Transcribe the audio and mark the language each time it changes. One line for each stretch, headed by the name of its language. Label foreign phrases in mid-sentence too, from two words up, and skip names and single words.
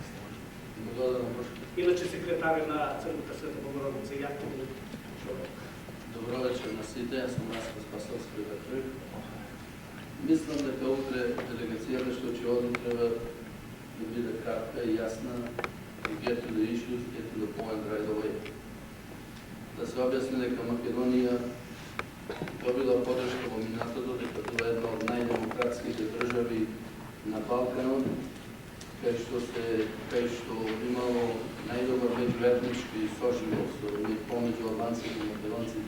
Macedonian: Иначе секретар на Црквата Света Богородица, јако ми човек. Добро вечер на сите, јас сум Раско Спасовски од Детройт. Мислам дека утре делегацијата што ќе оди треба да биде кратка и јасна, и
English: get to the issues, get to the point right away.
Macedonian: Да се објасни дека Македонија добила подршка во минатото, дека тоа е една од најдемократските држави на Балканот, кај што имало најдобар меѓуетнички соживот помеѓу албанците и македонците.